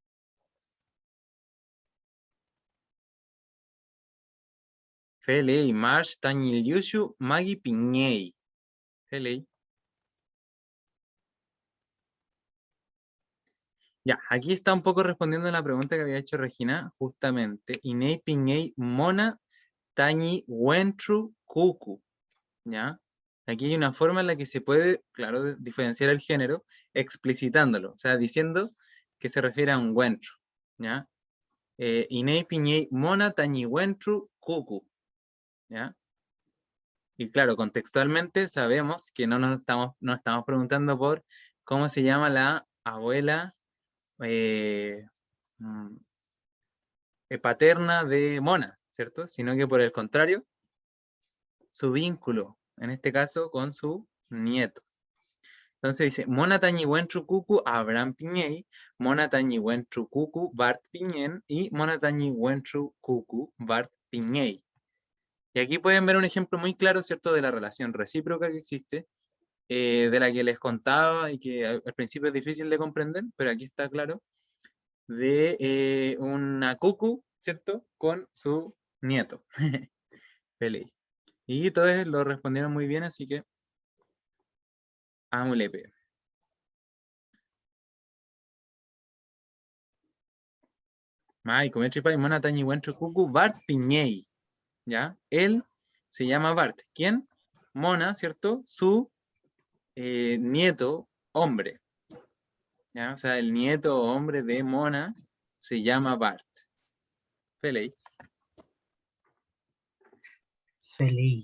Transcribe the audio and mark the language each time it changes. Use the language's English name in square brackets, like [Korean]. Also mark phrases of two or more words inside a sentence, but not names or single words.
[Mapuche] Felei, Marsh, Tañi Liushu, Maggie Piñey. Felei. [Spanish] Ya, aquí está un poco respondiendo a la pregunta que había hecho Regina, justamente. [Mapuche] Inei, piñei, mona, tañi, wentru, cucu. [Spanish] ¿Ya? Aquí hay una forma en la que se puede, claro, diferenciar el género explicitándolo, o sea, diciendo que se refiere a un wentru. ¿Ya? [Mapuche] Inei, piñei, mona, tañi, wentru, cucu. [Spanish] ¿Ya? Y claro, contextualmente sabemos que no estamos preguntando por cómo se llama la abuela mm, paterna de Mona, ¿cierto? Sino que por el contrario, su vínculo, en este caso, con su nieto. Entonces dice, [Mapuche] Mona tañi wentru cucu Abraham Piñey, Mona tañi wentru cucu Bart Piñén [Spanish] y [Mapuche] Mona tañi wentru cucu Bart Piñey. [Spanish] Y aquí pueden ver un ejemplo muy claro, ¿cierto?, de la relación recíproca que existe, de la que les contaba y que al principio es difícil de comprender, pero aquí está claro, de una cucu, ¿cierto?, con su nieto, Pelei. Y todos lo respondieron muy bien, así que amulepe. [Mapuche] Mai, cometri mona tañi wentru cucu, Bart Piñey. [Spanish] ¿Ya? Él se llama Bart. ¿Quién? Mona, ¿cierto? Su nieto hombre. ¿Ya? O sea, el nieto hombre de Mona se llama Bart. [Mapuche] Pelei. [Spanish] Feliz.